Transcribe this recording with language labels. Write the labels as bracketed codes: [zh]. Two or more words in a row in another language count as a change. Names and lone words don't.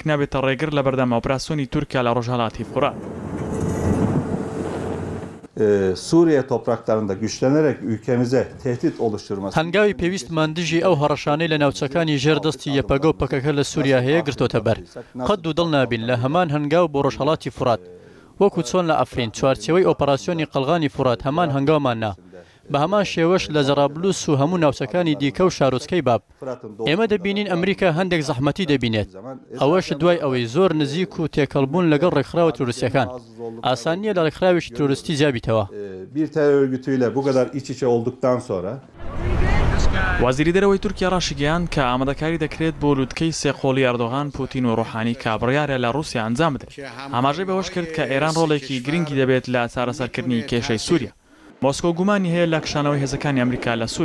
[ckb] نابێتە ڕێگر لە بەردەم ئۆپراسیۆنی تورکیا لە ڕۆژهەڵاتی فورات. [tr] Suriye topraklarında güçlenerek ülkemize tehdit oluşturması. [ckb] هەنگاوی پێویستمان دژی ئەو هەڕەشانەی لە ناوچەکانی ژێردەستی یەپەگە و پەکەکە لە سووریا هەیە گرتۆتە بەر. قەت و دڵ نابین لە هەمان هەنگاو بۆ ڕۆژهەڵاتی فورات. وەکو چۆن لە ئەفرین چوارچێوەی ئۆپەراسیۆنی قەڵغانی فورات هەمان هەنگاوماننا. بە هەمان شێوەش لە جەرابلوس و هەموو ناوچەکانی دیکە و شارۆچکەی باب. ئێمە دەبینین ئەمریکا هەندێک زەحمەتی دەبینێت. ئەوەش دوای ئەوەی زۆر نزیک و تێکەڵبوون لەگەڵ ڕێکخراوە تروریستیەکان. ئاسان نییە لە ڕێکخراوێکی تروریستی جابیتەوە. [tr] Bir terör örgütüyle bu kadar iç içe olduktan sonra [ckb] وەزیری دەرەوەی تورکیا ڕاشگەیان کە ئامادەکاری دەکرێت بۆ لووتکەی سێقۆڵی ئەردۆغان پوتین و ڕۆحانی کابڕیارە لە رووسیا ئەنجام بدرێت. ئاماژەی بەوەش کرد کە ئێران ڕۆڵێکی گرنگی دەبێت لە چارەسەرکردنی کێشەی سووریا. مۆسکۆ گومانی هەیە لە کشانەوەی هێزەکانی ئەمریکا لە سووریا.